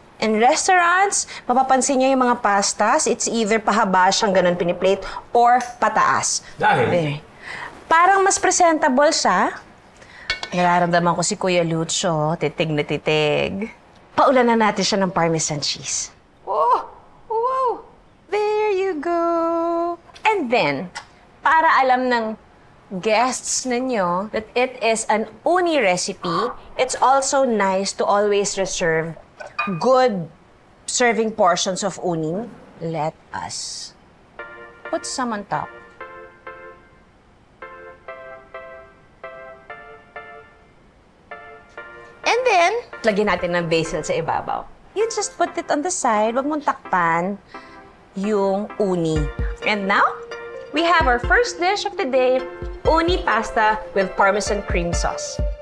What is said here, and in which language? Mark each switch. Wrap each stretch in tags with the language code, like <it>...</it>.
<tl>In restaurants, mapapansin niyo yung mga pastas, it's either pahaba siyang ganun piniplate or pataas. Dahil? Parang mas presentable siya. Nararamdaman ko si Kuya Lucho, titig na titig. Paulan na natin siya ng Parmesan cheese.</tl> <en>Oh! Wow! There you go! And then,</en> <tl>para alam ng guests ninyo</tl> <en>that it is an uni recipe, it's also nice to always reserve good serving portions of uni. Let us put some on top.</en> <tl>And then, lagyan natin ng basil sa ibabaw.</tl> <en>You just put it on the side.</en> <tl>Wag mong takpan yung uni.</tl> <en>And now, we have our first dish of the day, uni pasta with Parmesan cream sauce.</en>